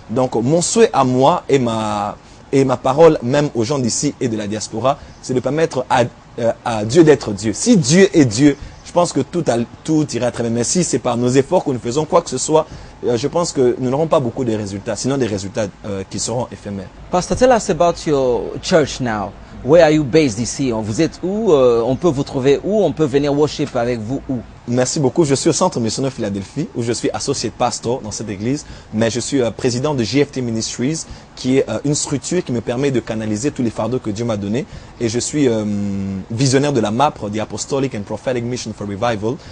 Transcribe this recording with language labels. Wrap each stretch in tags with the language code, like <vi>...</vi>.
<fr>Donc mon souhait à moi et ma parole même aux gens d'ici et de la diaspora, c'est de permettre à Dieu d'être Dieu. Si Dieu est Dieu, je pense que tout ira très bien. Mais si c'est par nos efforts que nous faisons quoi que ce soit, je pense que nous n'aurons pas beaucoup de résultats, sinon des résultats qui seront éphémères.</fr> <en>Pastor, tell us about your church now. Where are you based</en> <fr>ici? Vous êtes où? On peut vous trouver où? On peut venir worship avec vous où? Merci beaucoup. Je suis au Centre missionnaire Philadelphie, où je suis associate pastor dans cette église, mais je suis président de GFT Ministries, qui est une structure qui me permet de canaliser tous les fardeaux que Dieu m'a donnés. Et je suis visionnaire de la MAPRE, The Apostolic and Prophetic Mission for Revival.</fr>